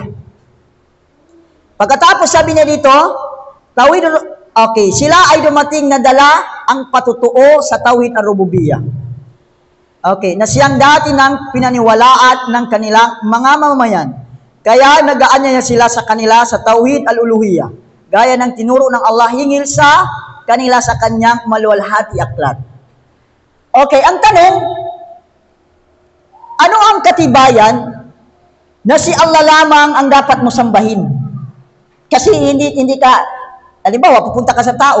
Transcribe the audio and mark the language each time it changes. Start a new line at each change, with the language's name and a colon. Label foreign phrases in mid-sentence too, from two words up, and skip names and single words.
Filipino: Pagkatapos sabi niya dito, sila ay dumating na dala ang patutuo sa
Arabic: توحيد الربوبية.
Filipino: Okay, na siyang dati ng pinaniwalaan ng kanilang mga mamamayan. Kaya nag-aanya sila sa kanila sa
Arabic: توحيد الألوهية.
Filipino: Gaya ng tinuro ng Allah hingil sa kanila sa kanyang maluwalhati aklat. Okay, ang tanong, ano ang katibayan na si Allah lamang ang dapat mo sambahin? Kasi hindi ka, halimbawa, pupunta ka sa tao.